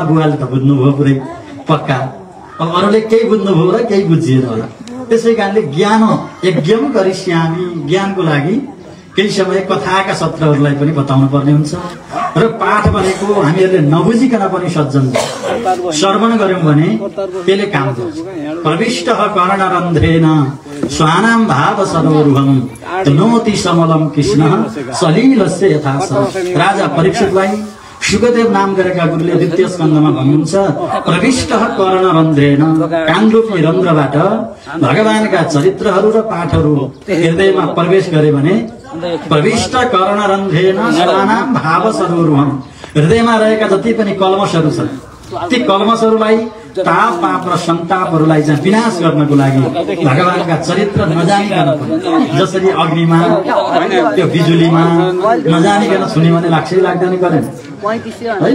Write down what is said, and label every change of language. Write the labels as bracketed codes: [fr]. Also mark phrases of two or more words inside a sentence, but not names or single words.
[ne] बुवाले त बुझ्नुभयो पुरै पक्का। अब अरूले केही बुझ्नुभयो होला, केही बुझिएन होला। त्यसै कारणले [sa] ज्ञान यज्ञम गरिष्यामि, [ne] ज्ञानको लागि केही समय कथाका सत्रहरूलाई पनि बताउनु पर्ने हुन्छ। र पाठ भनेको हामीहरूले नबुझिकन पनि सज्जन श्रवण गर्यौं भने त्यसले काम गर्छ। [sa] प्रविष्ट कर्णरन्ध्रेन स्वानाम भाव सरोरुहम तनोति समलम कृष्ण सलीलस्य यथा स। [ne] राजा परीक्षितलाई सुखदेव नाम गरेका गुरुले द्वितीय स्कन्धमा भन्नुहुन्छ, [sa] प्रविष्ट कर्णरन्ध्रेन, [ne] कानरूपी रन्ध्रबाट भगवानका चरित्रहरू र पाठहरू हृदयमा प्रवेश गरे भने [sa] प्रविष्ट कर्णरन्ध्रेन स्वानाम भाव सरोरुहम, [ne] हृदयमा रहेका जति पनि कल्मशहरू छन् ती कल्मशहरूलाई, ताप पाप र सन्तापहरूलाई चाहिँ विनाश गर्नको लागि भगवानका चरित्र नजानिकन, जसरी अग्निमा त्यो बिजुलीमा नजानिकन छुने भने लाग्छ लाग्दैन गरेन होइन?